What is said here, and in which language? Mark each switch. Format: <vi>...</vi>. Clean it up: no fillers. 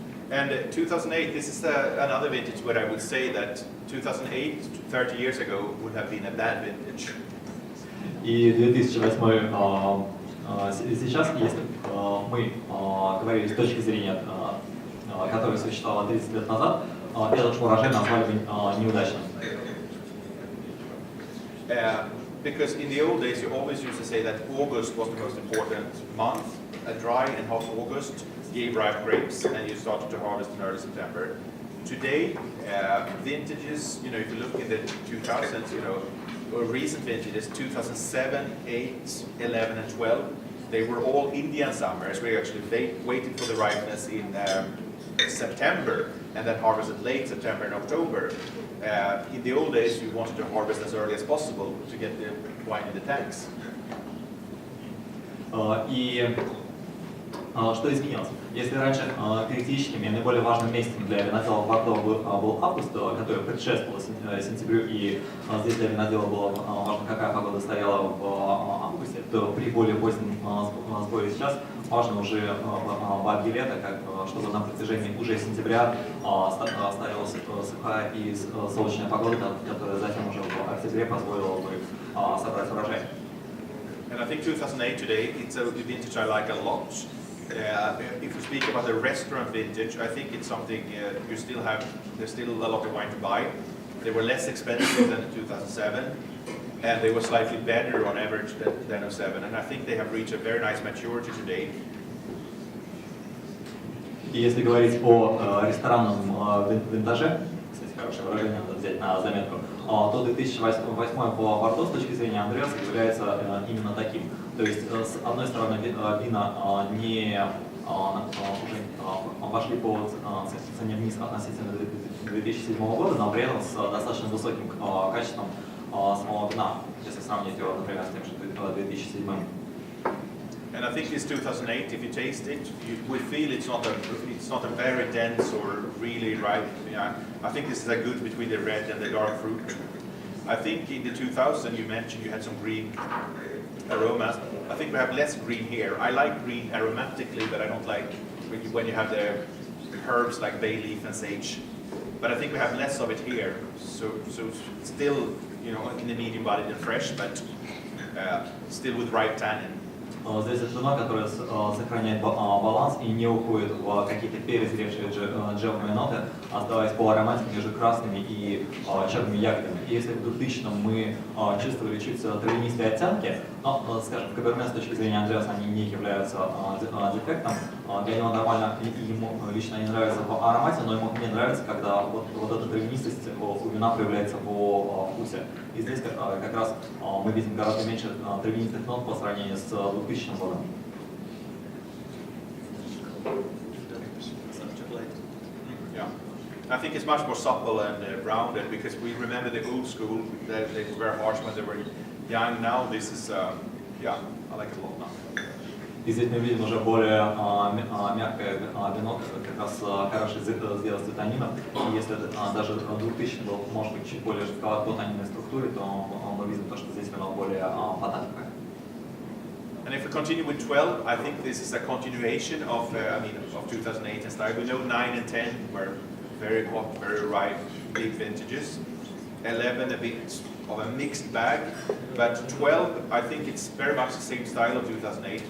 <en>And 2008, this is another vintage where I would say that 2008, 30 years ago, would have been a bad vintage.</en> <ru>И 2008 сейчас, если мы говорили с точки зрения, которая существовала 30 лет назад, этот урожай назвали бы неудачным.</ru> <en>Because in the old days, you always used to say that August was the most important month. A dry and hot August gave ripe grapes, and you started to harvest in early September. Today, vintages, you know, if you look in the 2000s, you know, or recent vintages, 2007, 8, 11, and 12, they were all Indian summers. We actually waited for the ripeness in September, and then harvested late September and October. In the old days, you wanted to harvest as early as possible to get the wine in the tanks.</en> <ru>И что изменилось? Если раньше критическим и наиболее важным месяцем для винодела в Бордо был август, который предшествовал сентябрю, и здесь для винодела было важно, какая погода стояла в августе, то при более позднем сборе сейчас важно уже в арге лета, чтобы на протяжении уже сентября стояла сухая и солнечная погода, которая затем уже в октябре позволила бы собрать урожай.</ru> <en>And I think 2008 today, it's a vintage I like a lot. If we speak about the restaurant vintage, I think it's something there's still a lot of wine to buy. They were less expensive than in 2007, and they were slightly better on average than 2007. And I think they have reached a very nice maturity today.</en> <ru>И если говорить о ресторанном винтаже, кстати, хорошее выражение надо взять на заметку, то 2008 в Бордо с точки зрения Андреаса является именно таким. То есть, с одной стороны, вина не уже вошли по цене вниз относительно 2007 года, но при этом с достаточно высоким качеством самого вина, если сравнить его, например, с тем же 2007.</ru> <en>And I think this 2008, if you taste it, we feel it's not a very dense or really ripe. Yeah, I think this is a good between the red and the dark fruit. I think in the 2000 you mentioned you had some green aromas. I think we have less green here. I like green aromatically, but I don't like when you have the herbs like bay leaf and sage. But I think we have less of it here. So still, you know, in the medium bodied and fresh, but still with ripe tannin.</en> <ru>Здесь это вино, которое сохраняет баланс и не уходит в какие-то перезревшие джемовые ноты, оставаясь по ароматике между красными и черными ягодами. И если в 2000-м мы чувствовали чуть травянистые оттенки, но, скажем, в Каберне с точки зрения Андреаса они не являются дефектом, для него нормально, ему лично не нравится по аромате, но ему не нравится, когда вот эта травянистость у вина проявляется по вкусе. И здесь как раз мы видим гораздо меньше травянистых нот по сравнению с 2000 годом.</ru> <en>Yeah, I think it's much more supple and rounded because we remember the old school that they were very harsh when they were young. Now this is, yeah, I like it a lot now.</en> <ru>И здесь мы видим уже более мягкое вино, как раз хороший сделал с цветонином. И если даже 2000 был, может быть, чуть более жестковат по тонинной структуре, то мы видим то, что здесь вино более потанковое.</ru> <en>And if we continue with 12, I think this is a continuation of, of 2008 and style. We know 9 and 10 were very hot, very ripe, big vintages. 11 a bit of a mixed bag, but 12, I think it's very much the same style of 2008.</en>